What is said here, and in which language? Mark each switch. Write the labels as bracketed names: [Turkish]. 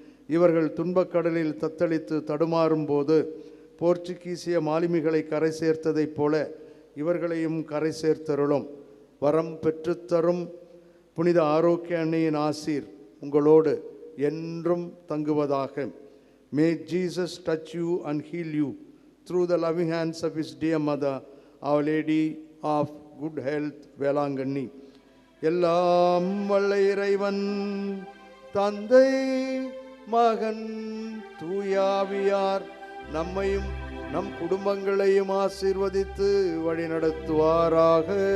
[Tamil] இவர்கள் துன்பக்கடலில் தத்தளித்து தடுமாறும் போது போர்ச்சுகீசிய மாலுமிகளை கரை சேர்த்ததைப் போல இவர்களையும் கரை சேர்த்தருளும். வரம் பெற்றுத்தரும் புனித ஆரோக்கிய அன்னையின் ஆசீர் உங்களோடு என்றும் தங்குவதாக. [English] May Jesus touch you and heal you through the loving hands of his dear mother, Our Lady of Good Health, Velankanni. [Tamil] எல்லாம் வல்ல இறைவன் தந்தை மகன் தூயாவியார் நம்மையும் நம் குடும்பங்களையும் ஆசீர்வதித்து வழிநடத்துவாராக.